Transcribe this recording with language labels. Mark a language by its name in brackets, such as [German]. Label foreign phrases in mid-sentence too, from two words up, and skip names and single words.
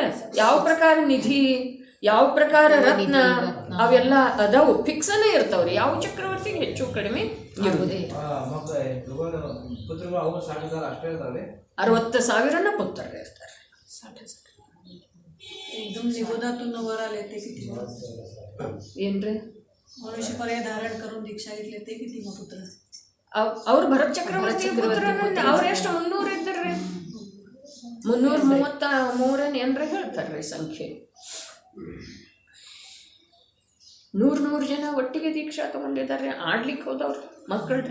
[Kannada] ಯಾವ ಪ್ರಕಾರ ನಿಧಿ, ಯಾವ ಪ್ರಕಾರ ರತ್ನ, ಅವೆಲ್ಲ ಅದಾವು, ಫಿಕ್ಸನೇ ಇರ್ತಾವ್ರಿ. ಯಾವ ಚಕ್ರವರ್ತಿಗೆ ಹೆಚ್ಚು ಕಡಿಮೆ ಇರುವುದೇ. 60,000 ಪುತ್ರರು ಇರ್ತಾರೆ. ಏನ್ರಿ [Marathi] मनुष्य पर्याय धारण करून दीक्षा घेतली ते किती मग पुत्र? [Kannada] ಅವ್ರು ಭರತ ಚಕ್ರವರ್ತಿ ಅವ್ರು ಎಷ್ಟು 300 ಇದ್ದಾರ್ರಿ. 333 ಏನ್ರ ಹೇಳ್ತಾರ್ರಿ ಸಂಖ್ಯೆ. 100 ಜನ ಒಟ್ಟಿಗೆ ದೀಕ್ಷಾ ತಗೊಂಡಿದ್ದಾರೆ. ಆಡ್ಲಿಕ್ಕೆ ಹೋದವ್ರು ಮಕ್ಕಳ್ರಿ.